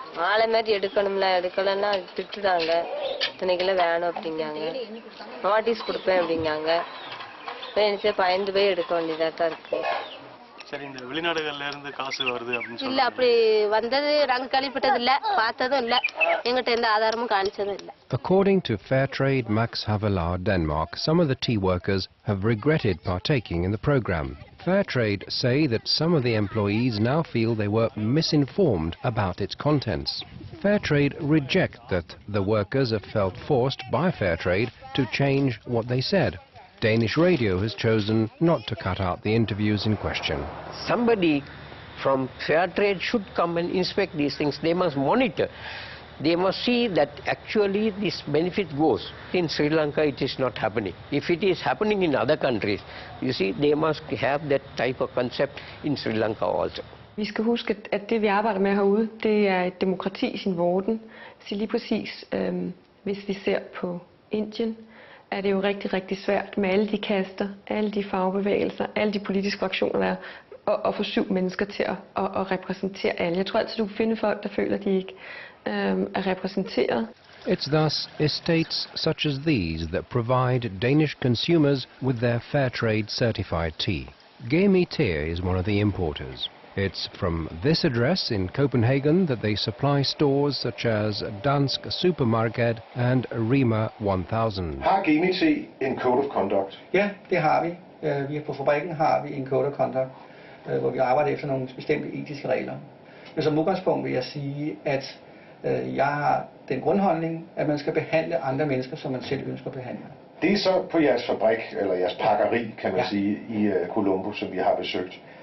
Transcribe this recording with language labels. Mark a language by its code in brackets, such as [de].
[ta] ஆளை மாதிரி எடுக்கணும்ல, எடுக்கலன்னா திட்டுதாங்க. இத்தனைக்கெல்லாம் வேணும் அப்படிங்காங்க. நோட்டீஸ் கொடுப்பேன் அப்படிங்காங்க. இப்போ பயந்து போய் எடுக்க வேண்டியதாக தான் இருக்கு. சரி, இந்த வெளிநாடுகள்ல இருந்து காசு வருது அப்படின்னு சொல்லி இல்ல, அப்படி வந்தது நாங்க கேள்விப்பட்டது இல்ல, பார்த்ததும் இல்ல, எங்கிட்ட எந்த ஆதாரமும் காணிச்சதும் இல்ல. [en] According to Fairtrade Max Havelaar, Denmark, some of the tea workers have regretted partaking in the program. Fairtrade say that some of the employees now feel they were misinformed about its contents. Fairtrade reject that the workers have felt forced by Fairtrade to change what they said. Danish radio has chosen not to cut out the interviews in question. Somebody from Fairtrade should come and inspect these things. They must monitor. They must see that actually this benefit goes. In Sri Lanka it is not happening. If it is happening in other countries, you see, they must have that type of concept in Sri Lanka also. [da] Vi skal huske, at det vi arbejder med herude, det er et demokrati i sin vorden. Så lige præcis, hvis vi ser på Indien, er det jo rigtig, rigtig svært med alle de kaster, alle de fagbevægelser, alle de politiske fraktioner, der er, at få 7 mennesker til at repræsentere alle. Jeg tror altid, du kan finde folk, der føler, at de ikke er repræsenteret. [en] It's thus estates such as these that provide Danish consumers with their fair trade certified tea. Gemi Tea is one of the importers. It's from this address in Copenhagen that they supply stores such as Dansk Supermarket and Rema 1000. [da] Har Gemi Tea en code of conduct? Ja, det har vi. Vi på fabrikken har vi en code of conduct, hvor vi arbejder efter nogle bestemte etiske regler. Men som udgangspunkt vil jeg sige, at jeg har den grundholdning, at man skal behandle andre mennesker, som man selv ønsker at behandle. Det er så på jeres fabrik, eller jeres pakkeri, kan man sige, i Colombo, som vi har besøgt.